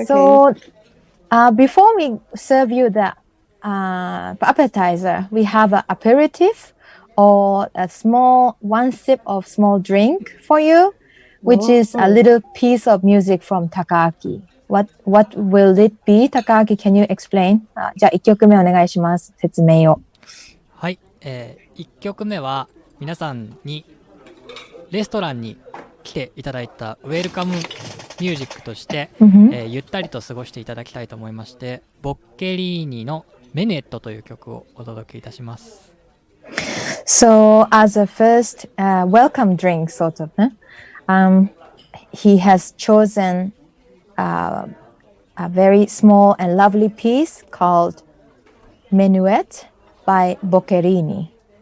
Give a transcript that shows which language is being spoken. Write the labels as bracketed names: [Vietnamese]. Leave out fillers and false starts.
[English] So before we serve you the appetizer, we have an aperitif or one sip of small drink for you, which is a little piece of music from Takaaki. What will it be? Takaaki, can you explain? [Japanese] じゃあ1曲目お願いします。説明を。はい、1曲目は皆さんにレストランに来ていただいたウェルカムミュージックとして、ゆったりと過ごしていただきたいと思いまして、ボッケリーニのメネットという曲をお届けいたします。 [English] So as a first welcome drink, sort of, he has chosen a very small and lovely piece called Menuet by Boccherini.